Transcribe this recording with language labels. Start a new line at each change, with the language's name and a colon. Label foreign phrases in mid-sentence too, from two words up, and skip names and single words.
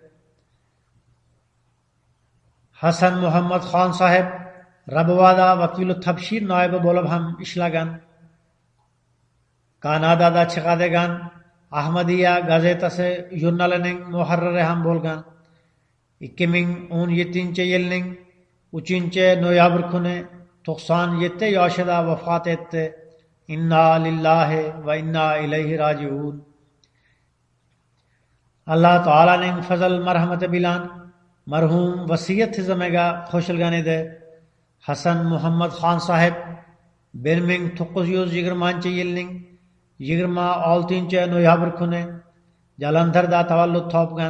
Uzbek: Hasan Muhammad Xon sohib Rabovada vakili tabshir noibi bo'lib ham ishlagan. Kanadada chiqadigan Ahmadiya gazetasi jurnalining muharriri ham bo'lgan. 2017-yilning 3-noyabr kuni 97 yoshida vafot etdi.
Arabic: إنا لله وإنا إليه راجعون.
Uzbek: Alloh taolaning fazl marhamati bilan marhum vasiyat tizimiga qo'shilgan edi. Hasan Muhammad Xon sohib 1920-yilning 26-noyabr kuni Jalandharda tavallud topgan.